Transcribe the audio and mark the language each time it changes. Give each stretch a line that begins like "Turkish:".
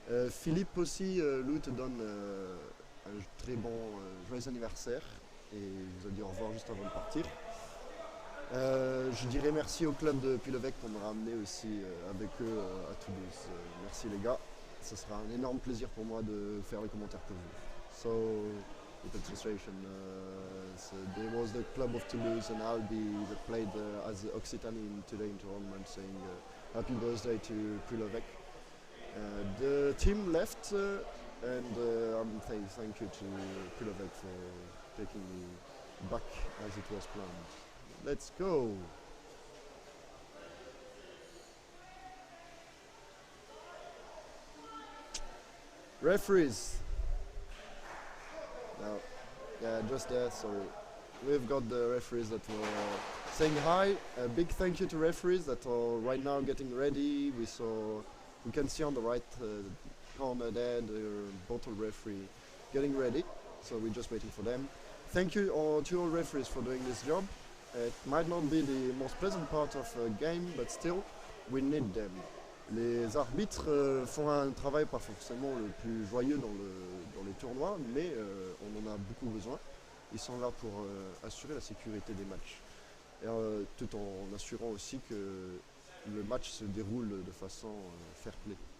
French: Philippe aussi, Lou te donne un très bon joyeux anniversaire et il vous a dit au revoir juste avant de partir. Je dirais merci au club de Puy L'Eveque pour me ramener aussi avec eux à Toulouse. Merci les gars, ce sera un énorme plaisir pour moi de faire les commentaires pour vous.
English: So, with the translation, so there was the club of Toulouse and Albi that played as Occitanie today in tournament, saying happy birthday to Puy L'Eveque. The team left and I'm saying thank you to Puy L'Eveque for taking me back as it was planned. Let's go! Referees. Yeah, just there, sorry. We've got the referees that were saying hi. A big thank you to referees that are right now getting ready. We can see on the right corner there the bottle referee getting ready. So we're just waiting for them. Thank you to all referees for doing this job. It might not be the most pleasant part of a game, but still, we need them.
French: Les arbitres font un travail pas forcément le plus joyeux dans les tournois, mais on en a beaucoup besoin. Ils sont là pour assurer la sécurité des matchs, et, tout en assurant aussi que le match se déroule de façon fair play.